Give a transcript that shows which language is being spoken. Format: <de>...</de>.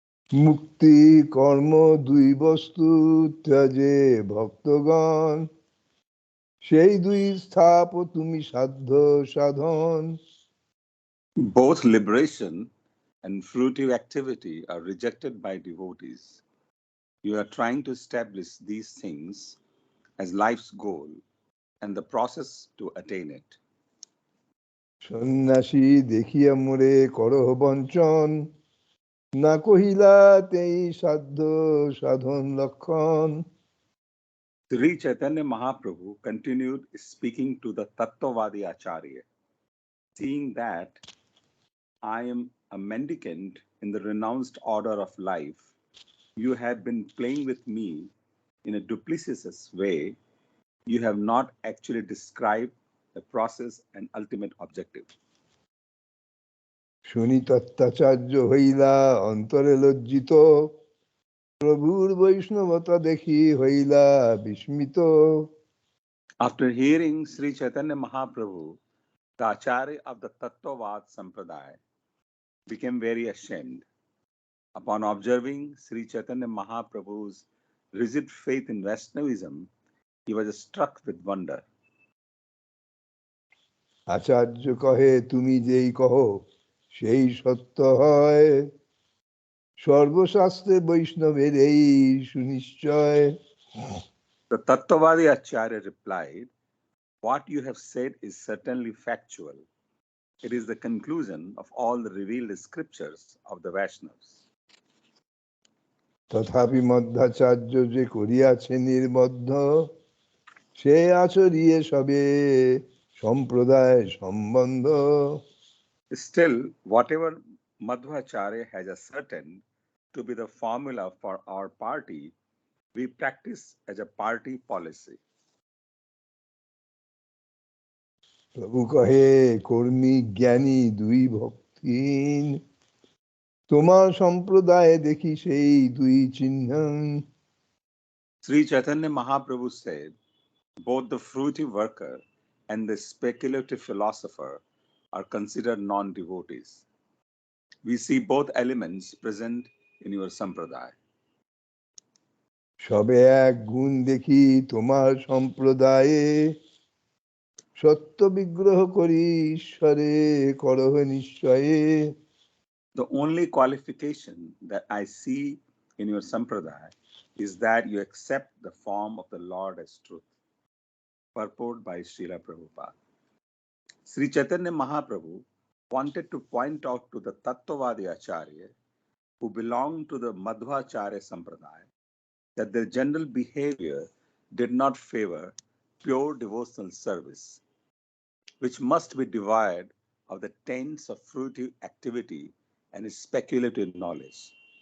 <bn>মুক্তি কর্ম দুই বস্তু ত্যাজে ভক্তগণ সেই দুই স্থাপ তুমি সাধ্য সাধন.</bn> <en>Both liberation and fruitive activity are rejected by devotees. You are trying to establish these things as life's goal and the process to attain it.</en> <bn>সন্ন্যাসী দেখিয়া মোরে করহ বঞ্চন না কহিলা তেই সাধ্য সাধন লক্ষণ.</bn> <en>Sri Chaitanya Mahaprabhu continued speaking to the Tattvavadi Acharya. Seeing that I am a mendicant in the renounced order of life, you had been playing with me in a duplicitous way. You have not actually described the process and ultimate objective.</en> <bn>শুনি তত্ত্বাচার্য হইলা অন্তরে লজ্জিত প্রভুর বৈষ্ণবতা দেখি হইলা বিস্মিত.</bn> <en>After hearing Sri Chaitanya Mahaprabhu, the Acharya of the Tattvavad Sampradaya became very ashamed. Upon observing Sri Chaitanya Mahaprabhu's rigid faith in Vaishnavism, he was struck with wonder.</en> <bn>আচার্য কহে তুমি যেই কহ সেই সত্য হয় সর্বশাস্ত্রে বৈষ্ণবের এই সুনিশ্চয়.</bn> <en>The Tattvavadi Acharya replied, "What you have said is certainly factual. It is the conclusion of all the revealed scriptures of the Vaishnavas."</en> <bn>তথাপি মধ্যাচার্য যে করিয়াছে নির্বদ্ধ সে আচরিয়ে সবে সম্প্রদায় সম্বন্ধ.</bn> <en>Still, whatever Madhvacharya has ascertained to be the formula for our party, we practice as a party policy.</en> <bn>প্রভু কহে কর্মী জ্ঞানী দুই ভক্তিহীন তোমার সম্প্রদায়ে দেখি সেই দুই চিহ্ন.</bn> <en>Sri Chaitanya Mahaprabhu said, Both the fruitive worker and the speculative philosopher are considered non-devotees. We see both elements present in your sampradaya.</en> <bn>সবে এক গুণ দেখি তোমার সম্প্রদায়ে, সত্য বিগ্রহ করি ঈশ্বরে করহ নিশ্চয়ে.</bn> <en>The only qualification that I see in your sampradaya is that you accept the form of the Lord as truth. Purport by Srila Prabhupada. Sri Chaitanya Mahaprabhu wanted to point out to the Tattvavadi Acharya who belonged to the Madhvacharya Sampradaya that their general behavior did not favor pure devotional service, which must be devoid of the taints of fruitive activity and speculative knowledge.</en>